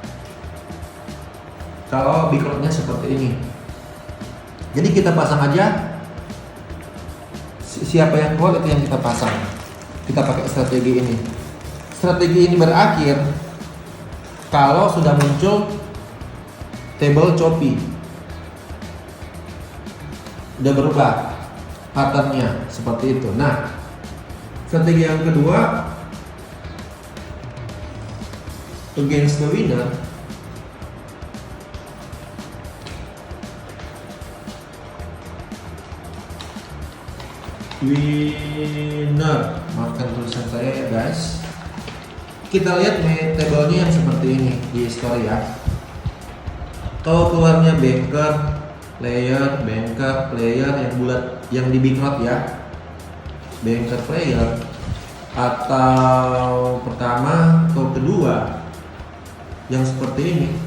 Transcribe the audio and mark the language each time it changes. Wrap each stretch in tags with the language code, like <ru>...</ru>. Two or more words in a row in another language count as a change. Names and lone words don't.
<id>Kalau Big Road-nya seperti ini. Jadi kita pasang aja siapa yang keluar itu yang kita pasang. Kita pakai strategi ini. Strategi ini berakhir kalau sudah muncul</id> <en>table choppy.</en> <id>Udah berubah patternnya seperti itu. Nah, strategi yang kedua,</id> <en>against the winner.</en> <id>Maafkan tulisan saya ya guys. Kita lihat tabelnya yang seperti ini di history ya. Kalau keluarnya</id> <en>banker, player,</en> <id>yang bulat, yang di Big Road ya,</id> <en>banker, player,</en> <id>atau pertama atau kedua yang seperti ini,</id>